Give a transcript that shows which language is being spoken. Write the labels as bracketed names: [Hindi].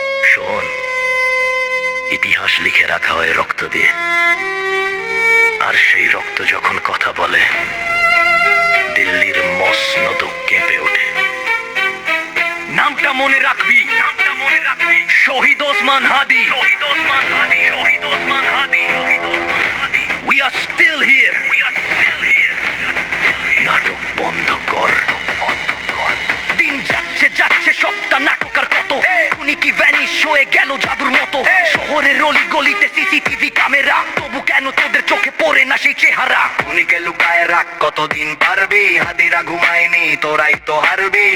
[Bangla] শোন, ইতিহাস লিখে রাখা হয় রক্ত দিয়ে, আর সেই রক্ত যখন কথা বলে দিল্লির মসনদ কেঁপে ওঠে। নামটা মনে রাখবি, নামটা মনে রাখবি, শহীদ ওসমান হাদি, শহীদ ওসমান হাদি, শহীদ ওসমান হাদি, শহীদ ওসমান হাদি। [English] We are still here, we are still here. [Bangla] নাটক বন্ধ কর, বন্ধ কর। দিন যাচ্ছে যাচ্ছে সবটা নাটক আর কত, উনি কি ভ্যানিশ হয়ে গেল জাদুর মতো। শহরের অলি গলিতে সিসিটিভি ক্যামেরা, তবু কেন তোদের চোখে পড়ে না সেই চেহারা। উনিকে লুকায় রাখ, কতদিন পারবি, হাদিরা ঘুমায়নি তোরাই তো হারবি।